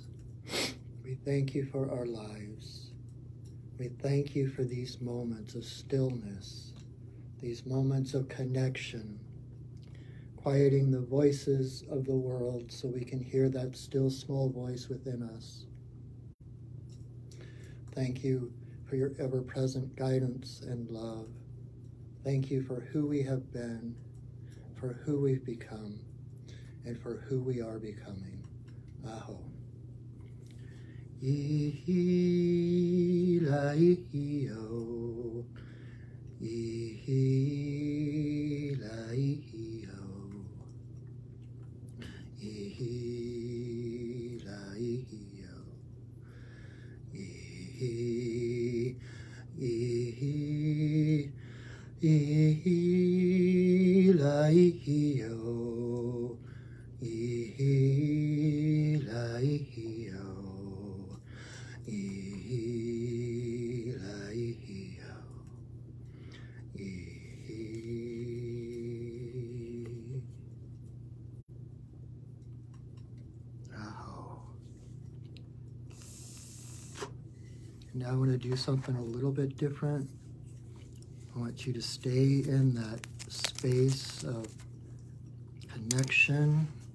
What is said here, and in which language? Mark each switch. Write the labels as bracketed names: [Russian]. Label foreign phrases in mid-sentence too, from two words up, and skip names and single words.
[English] We thank you for our lives. We thank you for these moments of stillness, these moments of connection, quieting the voices of the world so we can hear that still small voice within us. Thank you for your ever-present guidance and love. Thank you for who we have been, for who we've become, and for who we are becoming. Aho. Ihi-la-ihi-o. Ihi-la-ihi-o. Ihi-la-ihi-o. Ihi-la-ihi-o. Ihi-la-ihi-o. Ihi-la-ihi-o. Now I want to do something a little bit different. I want you to stay in that space of connection.